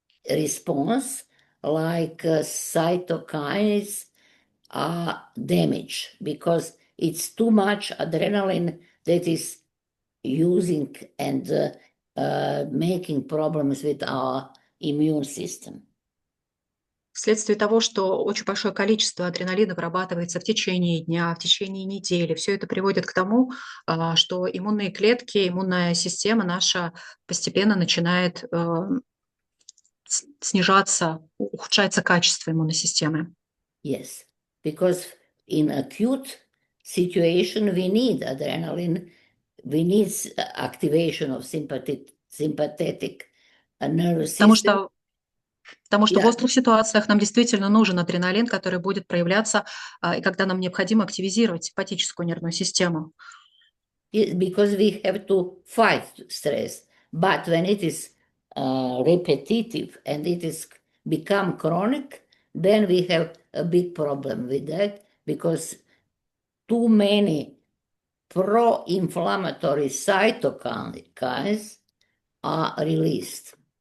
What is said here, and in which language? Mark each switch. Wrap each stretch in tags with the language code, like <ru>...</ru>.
<en>response, like cytokines, are damaged because it's too much adrenaline that is using and making problems with our immune system.</en> <ru>Вследствие того, что очень большое количество адреналина вырабатывается в течение дня, в течение недели, все это приводит к тому, что иммунные клетки, иммунная система наша постепенно начинает снижаться, ухудшается качество иммунной системы.</ru> <en>Yes, because in acute situation we need adrenaline, we need activation of sympathetic nervous system.</en> <ru>Потому что в острых ситуациях нам действительно нужен адреналин, который будет проявляться, и когда нам необходимо активизировать симпатическую нервную систему.</ru> <en>Because we have to fight stress. But when it is repetitive and it is become chronic, then we have a big problem with that because too many pro-inflammatory cytokines are released.</en>